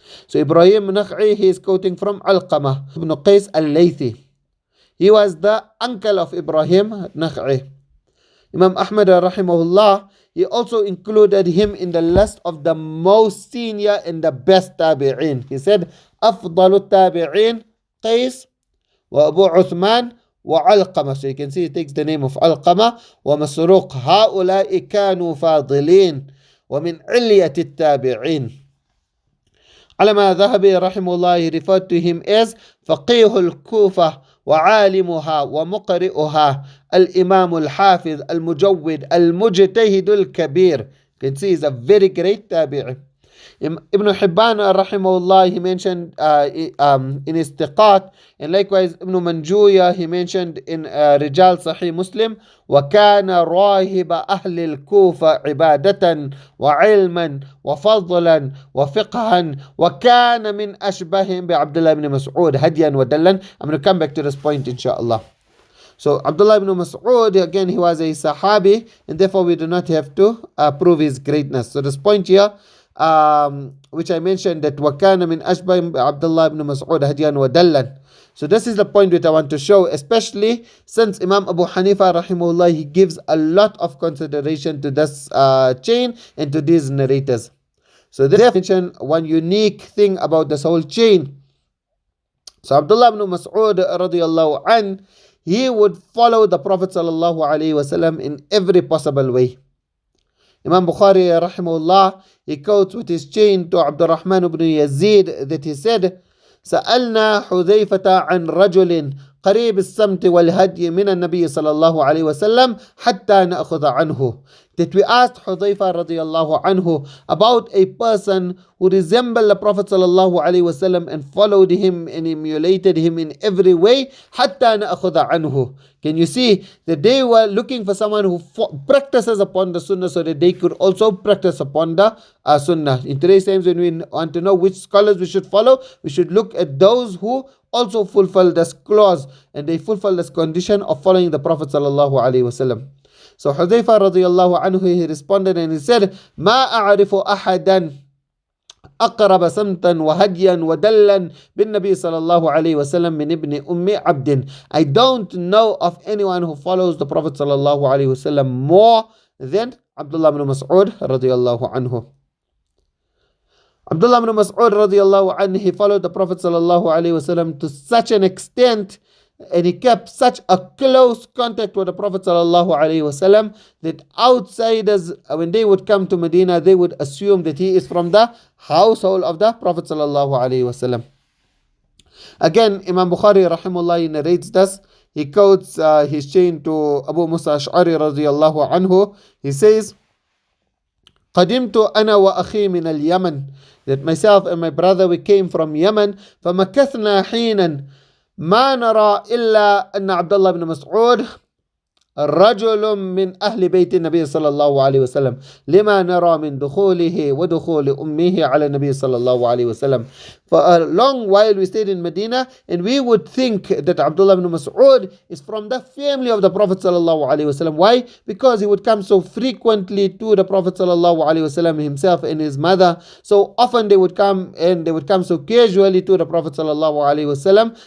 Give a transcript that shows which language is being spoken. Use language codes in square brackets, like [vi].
[en] So Ibrahim Nakh'i, he is quoting from Alqamah ibn Qais al-Laythi. He was the uncle of Ibrahim Nakh'i. Imam Ahmad rahimahullah, he also included him in the list of the most senior and the best tabi'in. [ar] He said, أفضل التابعين قيس وأبو عثمان وعلقمة. [en] So you can see he takes the name of Alqamah ومسروق. [ar] هؤلاء كانوا فاضلين ومن علية التابعين. علما ذهبي [en] rahimahullah, he referred to him as [ar] فقيه الكوفة وعالمها ومقرئها الإمام الحافظ المجود المجتهد الكبير. [en] You can see he's a very great tabi'i. Ibn Hibban rahimahullah, he mentioned in his Tiqat, and likewise Ibn Manjuya, he mentioned in Rijal Sahih Muslim, [ar] وَكَانَ رَاهِبَ أَهْلِ الْكُوفَةِ عِبَادَةً وَعِلْمًا وَفَضْلًا وَفِقْهًا وَكَانَ مِنْ أَشْبَهِهِمْ بِعَبْدُلlah ibn Mas'ud هَدْيًا وَدَلًّا. [en] I'm going to come back to this point inshallah. So Abdullah ibn Mas'ud, again, he was a Sahabi, and therefore we do not have to prove his greatness. So this point here, which I mentioned, that [ar] وَكَانَ مِنْ أَشْبَهِهِمْ بِعَبْدُلlah ibn Mas'ud هَدْيًا وَدَلًّا. [en] So this is the point which I want to show, especially since Imam Abu Hanifa rahimahullah, he gives a lot of consideration to this chain and to these narrators. So they mention one unique thing about this whole chain. So Abdullah ibn Mas'ud radiyallahu anhu, he would follow the Prophet sallallahu alaihi wasallam in every possible way. Imam Bukhari rahimahullah, he quotes with his chain to Abdurrahman ibn Yazid that he said, [ar] سألنا حذيفة عن رجل قريب السمت والهدي من النبي صلى الله عليه وسلم حتى نأخذ عنه. [en] That we asked Hudhayfa radiyallahu anhu about a person who resembled the Prophet sallallahu alaihi wasallam and followed him and emulated him in every way. [ar] حتى نأخذ عنه. [en] Can you see that they were looking for someone who practices upon the sunnah so that they could also practice upon the sunnah. In today's times, when we want to know which scholars we should follow, we should look at those who also fulfill this clause and they fulfill this condition of following the Prophet sallallahu alaihi wasallam. So Hudhayfa radiyallahu anhu, he responded and he said, [ar] ما أعرف أحدا أقرب سمتا وهديا ودلا بالنبي صلى الله عليه وسلم من ابن أم عبد. [en] I don't know of anyone who follows the Prophet صلى الله عليه وسلم more than Abdullah ibn Mas'ud radiyallahu anhu. Abdullah ibn Mas'ud radiyallahu anhu, he followed the Prophet sallallahu alaihi wasallam to such an extent, and he kept such a close contact with the Prophet sallallahu alaihi wasallam that outsiders, when they would come to Medina, they would assume that he is from the household of the Prophet sallallahu alaihi wasallam. Again, Imam Bukhari rahimahullah narrates this. He quotes his chain to Abu Musa Ash'ari radiyallahu anhu. He says, [ar] قدمت أنا وأخي من اليمن, [en] that myself and my brother, we came from Yemen. [ar] فمكثنا حينا ما نرى إلا أن عبد الله بن مسعود رجل من أهل بيت النبي صلى الله عليه وسلم لما نرى من دخوله ودخول أمه على النبي صلى الله عليه وسلم. [en] For a long while we stayed in Medina, and we would think that Abdullah ibn Mas'ud is from the family of the Prophet sallallahu alaihi wasallam. Why? Because he would come so frequently to the Prophet sallallahu alaihi wasallam himself and his mother. So often they would come, and they would come so casually to the Prophet sallallahu alaihi wasallam.